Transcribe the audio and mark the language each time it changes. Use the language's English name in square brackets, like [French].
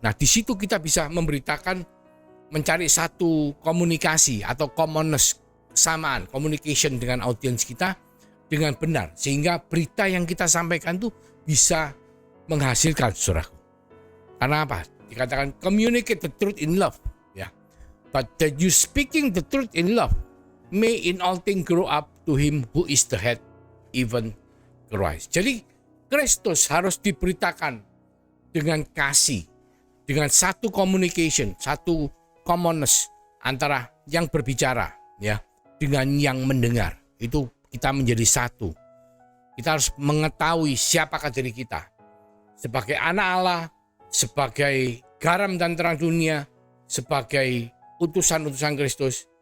[Indonesian] Nah, di situ kita bisa memberitakan, mencari satu komunikasi atau commonness, kesamaan, communication dengan audiens kita dengan benar, sehingga berita yang kita sampaikan itu bisa menghasilkan, saudaraku. Karena apa? Dikatakan [English] communicate the truth in love, [Indonesian] ya. [English] But that you speaking the truth in love may in all things grow up to him who is the head, even Christ. [Indonesian] Jadi Kristus harus diberitakan dengan kasih, dengan satu communication, satu commonness antara yang berbicara ya dengan yang mendengar. Itu kita menjadi satu. Kita harus mengetahui siapakah diri kita sebagai anak Allah, sebagai garam dan terang dunia, sebagai utusan-utusan Kristus.